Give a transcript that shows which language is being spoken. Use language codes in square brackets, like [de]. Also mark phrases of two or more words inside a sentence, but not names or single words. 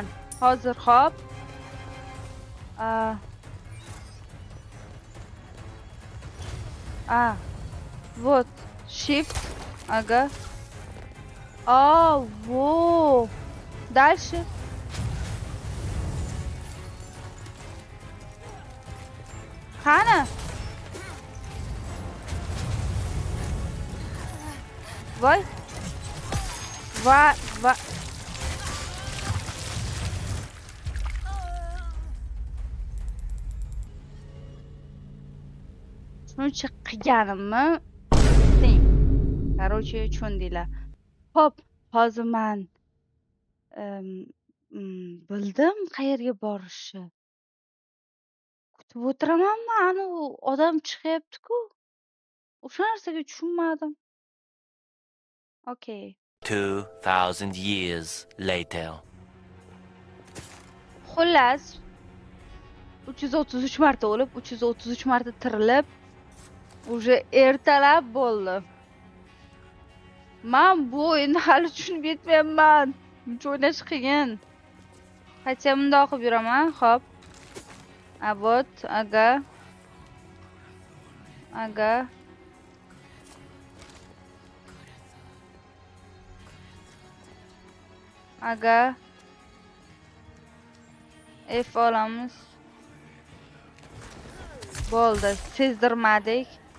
[uz] Hozir hop. [ru] Вот. Shift. Ага. Во. Дальше. [uz] Qani? Voy. Va. Shuncha qilganimni eslang. Короче, tushundinglar. Xo'p, hozir men bildim qayerga borishni. Kutib o'tiramanmi? Ani odam chiqyapti-ku. O'sha narsaga tushunmadim. [en] Okay. 2,000 years later. [uz] Xullas 333 marta o'lib, 333 marta tirilib, уже ertalab bo'ldi. Men bu endi hali tushunib yetmayapman. Buncha o'ynash qiyin. Qachon bundoq qilib yuraman? Xo'p. [ru] Вот, ага. [uz] F olamiz. Bo'ldi, sezdirmadik.